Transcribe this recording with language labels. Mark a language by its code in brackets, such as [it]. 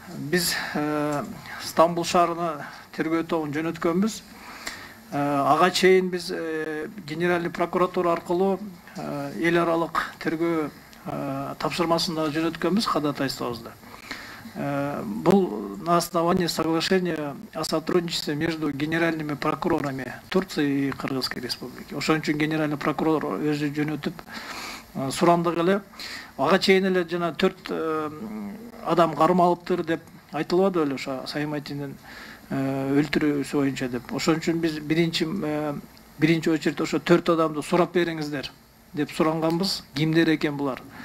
[ky] Биз Стамбул шаарына тергөө тобун жөнөткөнбүз. Ага чейин биз генеральный прокуратура аркылуу эл аралык тергөө тапшырмасын да жөнөткөнбүз ходатайствобузда. Бул [ru] на основании соглашения о сотрудничестве между генеральными прокурорами Турции и Кыргызской республики. [ky] Ошон үчүн генеральный прокурор өзү жөнөтүп сурандык эле. Ага чейин эле жана 4 адам кармалыптыр деп айтылып эле ошо Сайматинин өлтүрүүсү боюнча деп. Ошон үчүн биз биринчи очередь ошо 4 адамды сурап бериңиздер деп суранганбыз. Кимдер экен булар?